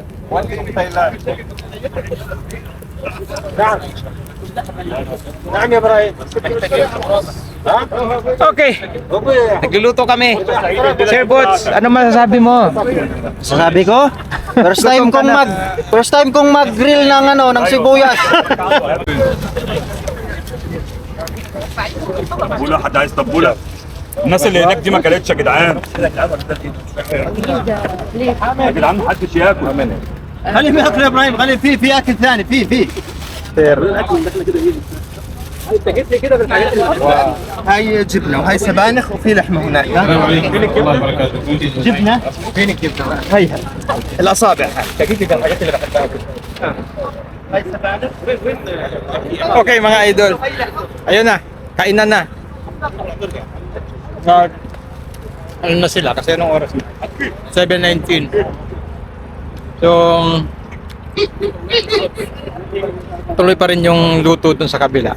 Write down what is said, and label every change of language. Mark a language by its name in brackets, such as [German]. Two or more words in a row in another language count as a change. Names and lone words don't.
[Filipino] Okay. Nagluluto kami. Sir Boots, ano masasabi mo? Sasabi ko, [English] first time [Filipino] kong mag-grill ng ano, ng sibuyas. [Arabic] طبولة حد عايز طبولة الناس اللي هناك دي ما كلتش يا جدعان يا جدعان محدش ياكل خلي في اكل يا ابراهيم، خلي في اكل ثاني في Sir. هاي جبنه وهاي سبانخ وفي لحمه هناك. جبنه فينك جبنه هيها الاصابع. [Filipino] Okay mga idol. Ayun na, kainan na. Ano na sila? Kasi anong oras na? 7:19. So, tuloy pa rin yung luto dun sa kabila.